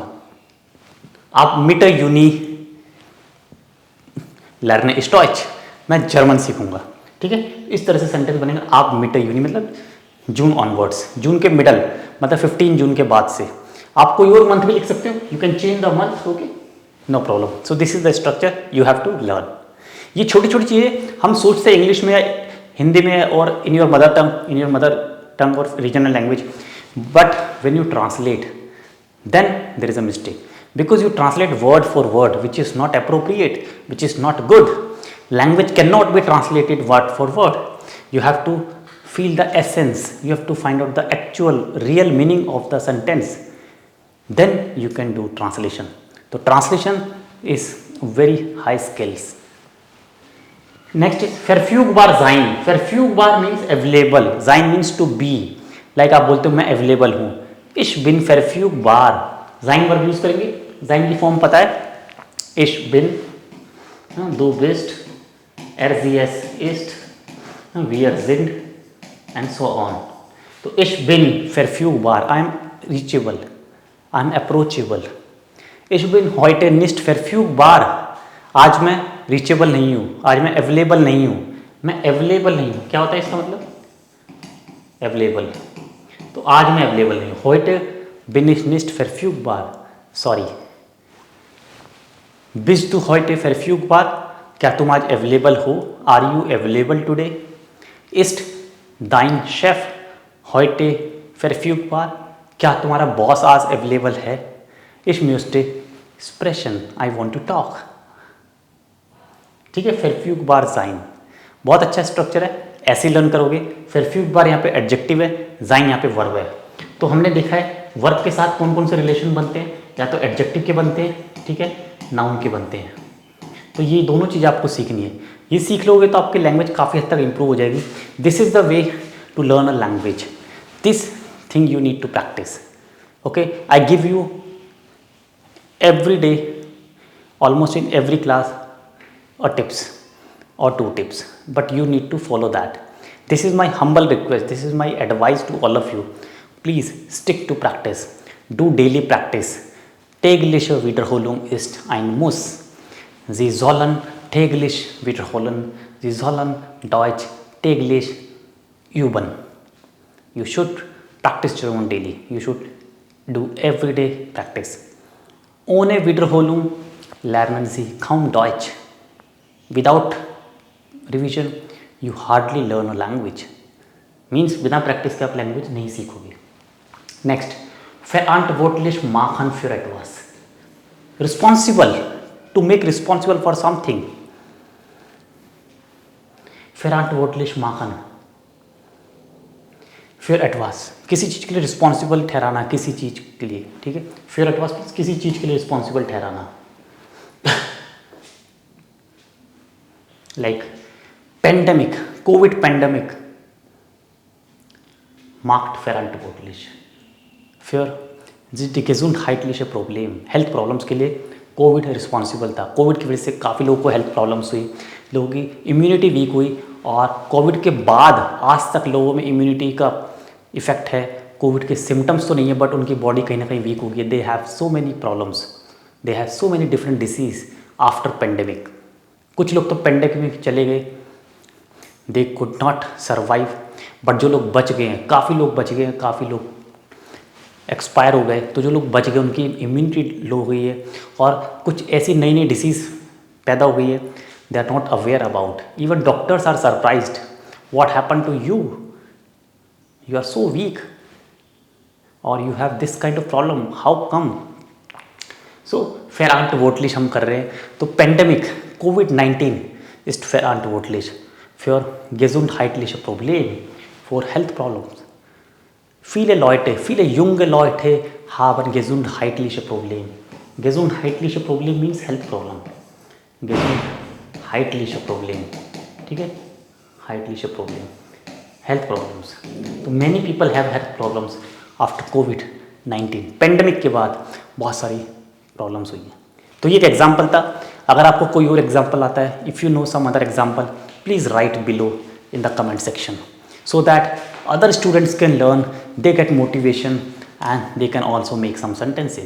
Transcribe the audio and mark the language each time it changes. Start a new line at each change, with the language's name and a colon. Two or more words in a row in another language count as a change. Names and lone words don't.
German: Ab Mitte Juni lerne ich Deutsch,
Hindi: मैं जर्मन सीखूंगा। ठीक है, इस तरह से सेंटेंस बनेगा।
German: ab Mitte Juni
Hindi: मतलब
English: June onwards,
Hindi: जून के मिडल मतलब 15 जून के बाद से। आप कोई और मंथ भी लिख सकते हो,
English: you can change the month, okay, no problem. So this is the structure you have to learn.
Hindi: ये छोटी छोटी चीज़ें हम सोचते हैं इंग्लिश में या हिंदी में और
English: in your mother tongue
Hindi: और
English: regional language, but when you translate then there is a mistake, because you translate word for word which is not appropriate, which is not good. Language cannot be translated word for word. You have to feel the essence, you have to find out the actual real meaning of the sentence, then you can do translation. So translation is very high skills. Next is
German: verfügbar sein.
English: Verfügbar means available, sein means to be, like
Hindi: आप बोलते हो मैं available हूँ।
German: ich bin verfügbar,
Hindi: जाइन वर्ब यूज करेंगे। जाइन की फॉर्म पता है,
German: ich bin du bist er sie es ist wir sind
English: and so on. तो
German: ich bin verfügbar,
English: I am reachable, I am approachable.
German: ich bin heute nicht verfügbar,
Hindi: आज मैं रीचेबल नहीं हूँ, आज मैं अवेलेबल नहीं हूँ। मैं अवेलेबल नहीं हूँ, क्या होता है इसका मतलब? अवेलेबल। तो आज मैं अवेलेबल नहीं हूँ।
German: heute bin ich nicht verfügbar, सॉरी। bist du heute verfügbar,
Hindi: क्या तुम आज अवेलेबल हो?
English: Are you available today?
German: ist dein Chef heute verfügbar,
Hindi: क्या तुम्हारा बॉस आज अवेलेबल है?
German: ich möchte sprechen,
English: I want to talk।
Hindi: ठीक है,
German: verfügbar sein
Hindi: बहुत अच्छा स्ट्रक्चर है, ऐसे लर्न करोगे। verfügbar यहाँ पे एडजेक्टिव है, sein यहाँ पे वर्ब है। तो हमने देखा है वर्ब के साथ कौन कौन से रिलेशन बनते हैं, या तो एडजेक्टिव के बनते हैं, ठीक है, नाउन के बनते हैं। तो ये दोनों चीज़ आपको सीखनी है। ये सीख लोगे तो आपकी लैंग्वेज काफ़ी हद तक इंप्रूव हो जाएगी।
English: This is the way to learn a language, this thing you need to practice. Okay, I give you every day, almost in every class, a tips or 2 tips, but you need to follow that. This is my humble request, this is my advice to all of you. Please stick to practice, do daily practice.
German: Tägliche Wiederholung ist ein Muss. Sie sollen täglich wiederholen, Sie sollen Deutsch täglich üben.
English: You should practice German daily, you should do everyday practice.
German: Ohne Wiederholung lernen Sie kaum Deutsch.
English: Without revision you hardly learn a language, means
Hindi: बिना प्रैक्टिस के आप लैंग्वेज नहीं सीखोगे।
English: नेक्स्ट,
German: verantwortlich machen für etwas,
English: responsible, to make responsible for something।
German: verantwortlich machen für etwas,
Hindi: किसी चीज़ के लिए रिस्पॉन्सिबल ठहराना, किसी चीज़ के लिए, ठीक है।
German: für etwas
Hindi: किसी चीज़ के लिए रिस्पॉन्सिबल ठहराना।
English: like pandemic, covid pandemic marked
German: verantwortlich für die gesundheitliche Problem,
Hindi: हेल्थ प्रॉब्लम्स के लिए कोविड रिस्पॉन्सिबल था। कोविड की वजह से काफ़ी लोगों को हेल्थ प्रॉब्लम्स हुई, लोगों की इम्यूनिटी वीक हुई और कोविड के बाद आज तक लोगों में इम्यूनिटी का इफेक्ट है। कोविड के सिम्टम्स तो नहीं है बट उनकी बॉडी कहीं ना कहीं वीक हो गई है।
English: They have so many problems, they have so many different disease after pandemic.
Hindi: कुछ लोग तो पेंडेमिक में चले गए,
English: they could not survive,
Hindi: बट जो लोग बच गए हैं, काफ़ी लोग बच गए हैं, काफ़ी लोग एक्सपायर हो गए। तो जो लोग बच गए उनकी इम्यूनिटी लो हो गई है और कुछ ऐसी नई नई डिसीज़ पैदा हो गई है,
English: they are not aware about. Even doctors are surprised, what happen to you, you are so weak और you have this kind of problem, how come.
Hindi: सो Verantwortlich हम कर रहे हैं।
German: तो पेंडेमिक COVID-19 ist verantwortlich für gesundheitliche Probleme,
English: for health problems.
German: Viele junge Leute haben gesundheitliche Probleme. Gesundheitliche Problem
English: means health problem.
German: Gesundheitliche Problem,
Hindi: ठीक है,
German: heitliche Problem,
English: health problems. तो many people have health problems after COVID-19.
Hindi: पेंडेमिक के बाद बहुत सारी प्रॉब्लम्स हुई हैं। तो ये एक एग्जाम्पल था। अगर आपको कोई और एग्जाम्पल आता है,
English: if you know some other example, please write below in the comment section so that other students can learn, they get motivation and they can also make some sentences.